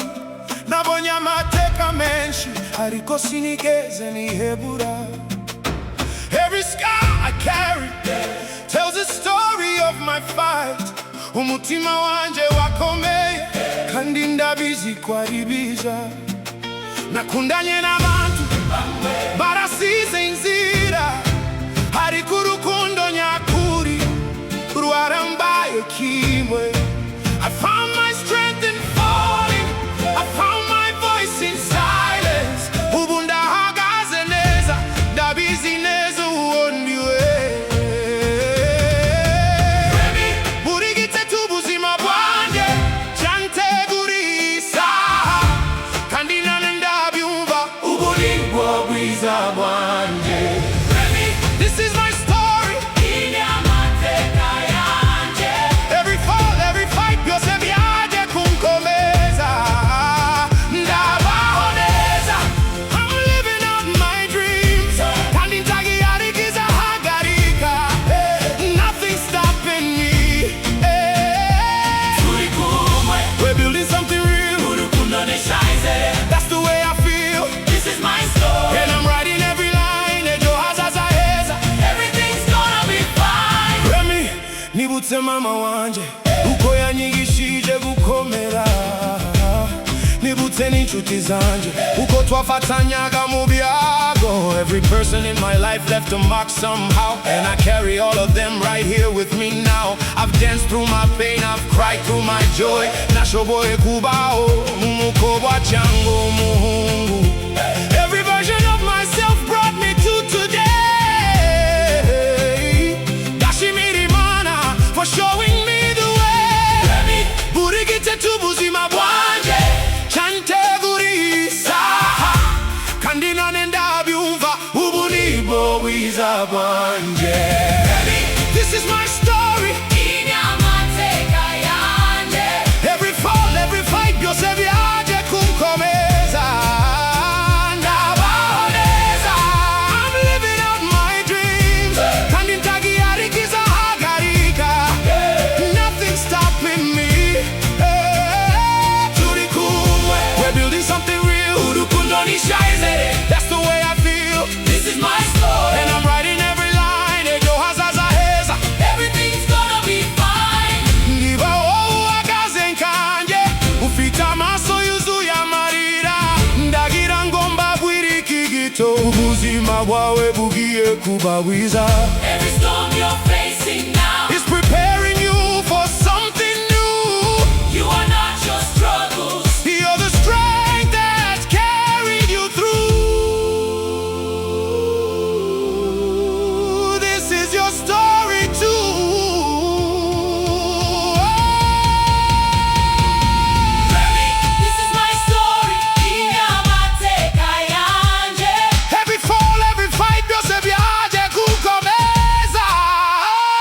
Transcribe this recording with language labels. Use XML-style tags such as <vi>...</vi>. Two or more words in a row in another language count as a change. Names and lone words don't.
<rw>Nabonye amateka menshi, ariko sinigeze nihebura.</rw> <en>Every scar I carry tells a story of my fight.</en> <rw>Umutima wanjye wakomeye, kandi ndabizi byiza. Nakundanye n'abantu, bamwe, barasize inzira. Ariko urukundo nyakuri, rwarambaye kimwe.</rw> <en>I found my strength in falling, I found my voice in silence.</en> <rw>Ubu ndahagaze neza, ndabizi neza uwondiwe. Remy, buri gite cy'ubuzima bwanjye cyantegurisa. Kandi ndabyumva, ubu nibwo bwiza bwanjye. Remy,</rw> <en>this is my story.</en> <rw>Amateka yanjye.</rw> <en>Every fall, every fight,</en> <rw>byose byaje kunkomeza. Ndabaho neza.</rw> <en>I'm living out my dreams.</en> <rw>Kandi ndagiharika hagarika.</rw> <en>Nothing stopping me.</en> <rw>Turi kumwe.</rw> <en>We're building something real.</en> <rw>Urukundo nishize.</rw> <en>That's the way I feel. This is my story. And I'm writing every line.</en> <rw>Ejo hazaza heza.</rw> <en>Everything's gonna be fine.</en> <rw>Remy, nibutse mama wanjye, uko yanyigishije gukomera. Nibutse n'inshuti zanjye, uko twafatanyaga mu byago.</rw> <en>Every person in my life left a mark somehow, and I carry all of them right here with me now. I've danced through my pain, I've cried through my joy.</en> <rw>Nashoboye kubaho mumukobwa cyangwa umuhungu.</rw> <en>Every version of myself brought me to today.</en> <rw>Ndashimira Imana</rw> <en>for showing me the way.</en> <rw>Remy, buri gite cy'ubuzima bwanjye cyantegurisa. Kandi ndabyumva, ubu nibwo bwiza bwanjye. Remy,</rw> <en>this is my story.</en> <rw>Amateka yanjye.</rw> <en>Every fall, every fight,</en> <rw>byose byaje kunkomeza. Ndabaho neza.</rw> <en>I'm living out my dreams.</en> <rw>Kandi ndagiharika hagarika.</rw> <en>Nothing stopping me.</en> <rw>Turi kumwe.</rw> <en>We're building something real.</en> <rw>Urukundo nishize.</rw> <en>That's the way I feel. This is my story. And I'm writing every line.</en> <rw>Ejo hazaza heza.</rw> <en>Everything's gonna be fine.</en> <rw>Niba wowe uhagaze nkanje, ufite amaso yuzuye amarira. Ndagira ngo mbabwire iki gito, ubuzima bwawe bugiye kuba bwiza.</rw> <en>Every storm you're facing now is preparing you for something new. You are not your struggles. You're the strength that's carried you through. This is your story too. Remy, this is my story.</en> <rw>Amateka yanjye.</rw> <en>Every fall, every fight,</en> <rw>byose byaje kunkomeza.</rw>